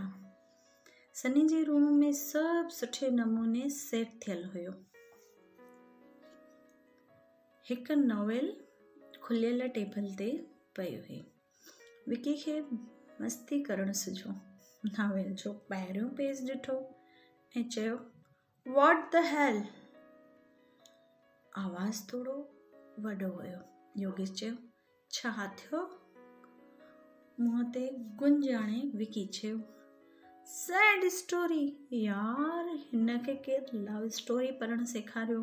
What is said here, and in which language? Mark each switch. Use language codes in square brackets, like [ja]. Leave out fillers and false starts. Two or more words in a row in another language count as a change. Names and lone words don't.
[sd] सनी जे रूम में सभु सुठे नमूने सेट थियल हुयो। हिकु नॉवेल खुलियल टेबल ते पई हुई। विकी खे मस्ती करणु सुझो। नॉवेल जो पहिरियों पेज ॾिठो ऐं चयो, [en] What the hell. [sd] आवाज़ थोरो वॾो हुयो। योगेश चयो, छा थियो? मुंहं ते गुंज आणे विकी चयो, [en] sad story. [sd] यार हिनखे केरु [en] love story [sd] पढ़णु सेखारियो?